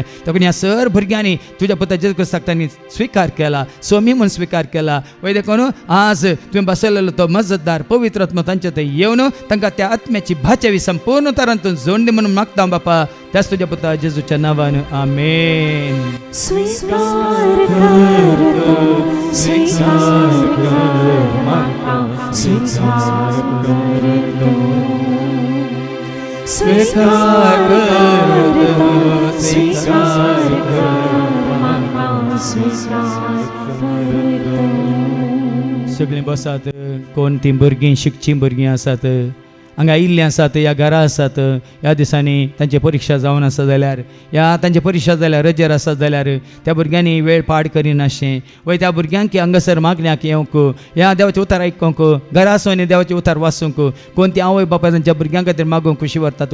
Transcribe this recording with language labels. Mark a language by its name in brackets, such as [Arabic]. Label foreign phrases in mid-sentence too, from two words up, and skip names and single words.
[Konkani] देखून ह्या सर भुरग्यांनी तुज्या पुता जेजू क्रिस्ताक तांणी स्विकार केला, स्वामी म्हणून स्विकार केला. वय देखून आज तुवें बसयलेलो तो मजतदार पवित्र आत्मा तांचे थंय येवन तांकां त्या आत्म्याची भाचावी संपूर्ण तरांतून जोडली म्हणून मागता बापा. त्याच तुज्या पुता जेजूच्या नांवान आमेन. स्वीकार करतो, स्वीकार कर माता, स्वीकार करतो, स्वीकार करतो, स्वीकार कर माता, स्वीकार करतो. सगळीं बसात. कोण ती भुरगीं शिकचीं भुरगीं आसात, हांगा आयिल्लीं आसात, ह्या घरा आसात. ह्या दिसांनी तांची परीक्षा जावन आसा जाल्यार, या तांची परीक्षा जाल्यार रजेर आसा जाल्यार त्या भुरग्यांनी वेळ पाड करिनाशें. वय त्या भुरग्यांक हांगासर मागण्याक येवंक, ह्या देवाचें उतार आयकूंक, घरा आसून देवाचें उतार वाचूंक, कोण ती आवय बापाय तांच्या भुरग्यां खातीर मागूंक कशी व्हरतात.